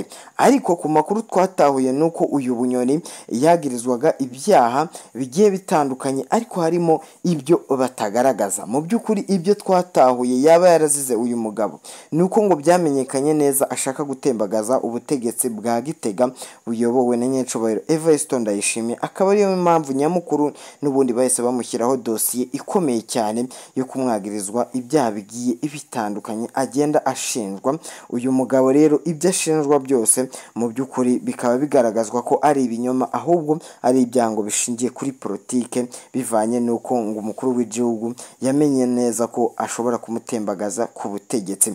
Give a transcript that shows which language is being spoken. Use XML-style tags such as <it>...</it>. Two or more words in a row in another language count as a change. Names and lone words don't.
<rw>Ariko ku makuru twatahuye nuko uyu Bunyoni yagirizwaga ibyaha bigiye bitandukanye, ariko harimo ibyo batagaragaza. Mu by'ukuri ibyo twatahuye yaba yarazize uyu mugabo nuko ngo byamenyekanye neza ashaka gutembagaza ubutegetsi bwa Gitega buyobowe na nyiricubahiro Evariste Ndayishimiye. Akaba ariyo mpamvu nyamukuru n'ubundi bahise bamushyiraho dosiye ikomeye cyane yo kumwagirizwa ibyaha bigiye bitandukanye agenda ashinjwa. Uyu mugabo rero ibyo ashinjwa byose mu by'ukuri bikaba bigaragazwa ko ari ibinyoma, ahubwo ari ibyango bishingiye kuri politike, bivanye n'uko ngo umukuru w'igihugu yamenye neza ko ashobora kumutembagaza ku butegetsi.</rw>